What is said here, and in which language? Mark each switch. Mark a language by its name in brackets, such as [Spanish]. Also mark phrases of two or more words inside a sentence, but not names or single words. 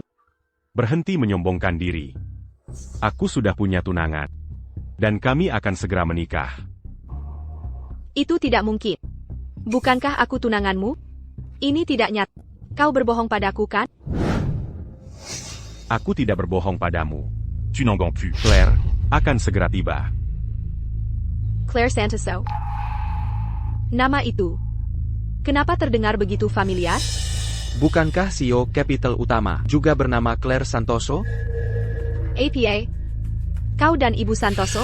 [Indonesian] Berhenti menyombongkan diri. Aku sudah punya tunangan. Dan kami akan segera menikah. Itu tidak mungkin. Bukankah aku tunanganmu? Ini tidak nyata. Kau berbohong padaku kan? Aku tidak berbohong padamu. Tu n'engangs plus. Claire akan segera tiba. Claire Santoso. Nama itu. Kenapa terdengar begitu familiar? Bukankah CEO Capital Utama juga bernama Claire Santoso? APA. Kau dan Ibu Santoso?